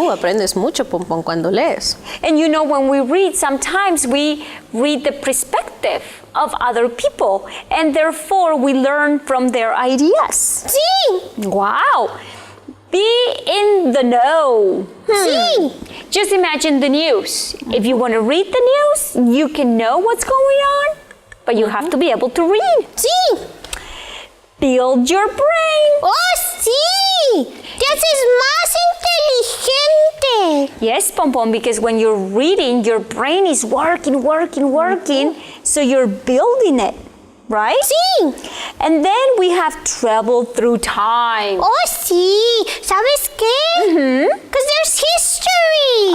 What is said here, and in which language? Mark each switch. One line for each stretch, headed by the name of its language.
Spanish: Aprendes mucho, Pompón, cuando lees.
English: And you know, when we read, sometimes we read the perspective of other people, and therefore we learn from their ideas.
Spanish: Sí.
English: Wow. Be in the know.
Spanish: Sí.
English: Just imagine the news. If you want to read the news, you can know what's going on, but you have to be able to read.
Spanish: Sí.
English: Build your brain.
Spanish: Oh, sí. Te haces más inteligente.
English: Yes, Pompon, because when you're reading, your brain is working, so you're building it, right?
Spanish: Sí.
English: And then we have traveled through time.
Spanish: Oh, sí. ¿Sabes qué?
English: Because there's history.